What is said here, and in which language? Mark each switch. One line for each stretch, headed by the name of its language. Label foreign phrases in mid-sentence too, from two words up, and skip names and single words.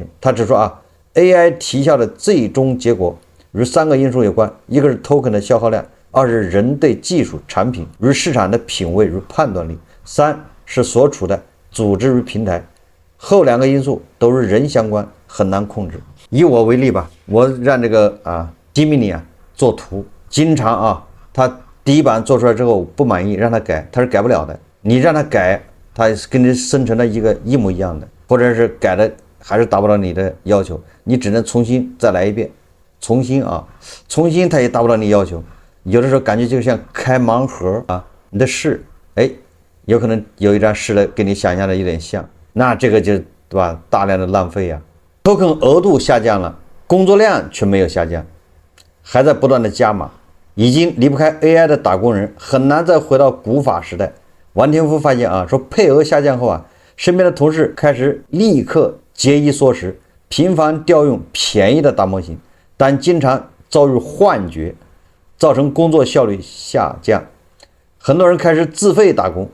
Chinese: 他指出啊 ，AI 提效的最終結果與3個因素有關，一個是 token 的消耗量。2是人對技術產品與市場的品味與判斷力，3是所處的組織與平台。後2個因素都與人相關，很難控制。以我為例吧，我讓這個Gemini 做圖，經常啊，他第一版做出來之後不滿意，讓他改，他是改不了的。你讓他改，他給你生成了一個一模一樣的，或者是改的還是達不到你的要求，你只能重新再來一遍，重新他也達不到你要求。有的時候感覺就像開盲盒啊，你的試，有可能有一张試的跟你想象的有點像，那這個就對吧，大量的浪費啊。token 額度下降了，工作量卻沒有下降，還在不斷的加碼，已經離不開 AI 的打工人很難再回到古法時代。王天夫發現啊，說配額下降後啊，身邊的同事開始立刻節衣縮食，頻繁調用便宜的大模型，但經常遭遇幻覺，造成工作效率下降，很多人開始自費打工。